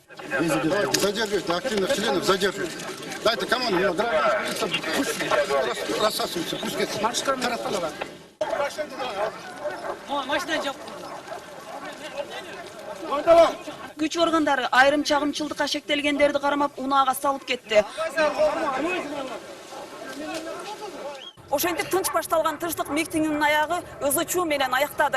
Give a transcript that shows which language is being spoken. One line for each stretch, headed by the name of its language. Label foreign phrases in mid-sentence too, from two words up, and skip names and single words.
Russian: Задерживайте активных членов, задерживайте. Дайте команду, гражданский пусть рассасываются, пусть кетsin.
Kyrgyz: Күч органдары айрым чагымчылдыкка шектелгендерди кармап, унаага салып кетти. Ошентип тынч башталган тынчтык митингинин аягы ызы чуу менен аяктады.